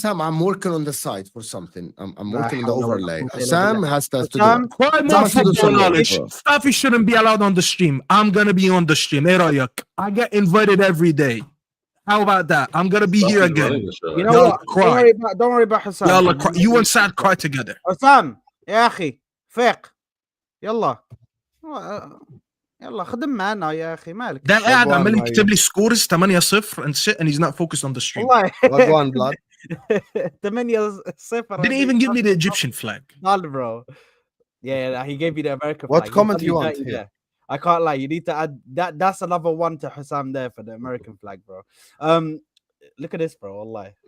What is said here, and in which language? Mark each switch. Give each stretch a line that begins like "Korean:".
English: Sam, I'm working on the site for something. I'm working on the overlay. Sam has to do Try more football knowledge. Staffy shouldn't be allowed on the stream. I'm gonna be on the stream. I get invited every day. How about that? I'm gonna be here again. You know what? Cry. Don't worry about Husam. You and Saad cry together.
Arabic: Husam, يا أخي فيق يلا يلا خدم معنا يا أخي مالك. ده قاعد عمال يكتب لي سكورز
English: 8-0 and shit, and he's not focused on the stream. Go on, blood. 8-0. Didn't even give me the Egyptian flag. Bro. Yeah, he gave you the American flag. What comment you want? Yeah. I can't lie. You need to add that. That's another one to Husam there for the American flag, bro. Look at this, bro. Wallahi.